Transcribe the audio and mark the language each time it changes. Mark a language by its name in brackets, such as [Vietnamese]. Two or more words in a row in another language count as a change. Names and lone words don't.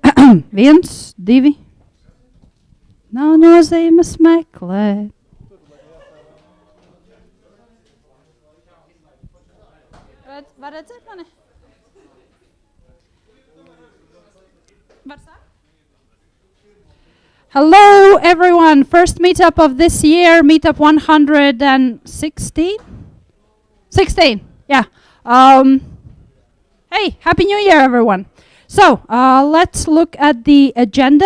[Latvian] Viens, divi. Nav nozīmes meklēt. Var redzēt mani? Var sākt? [English] Hello, everyone. First meetup of this year, meetup 116? 16, yeah. Hey, Happy New Year, everyone. So, let's look at the agenda.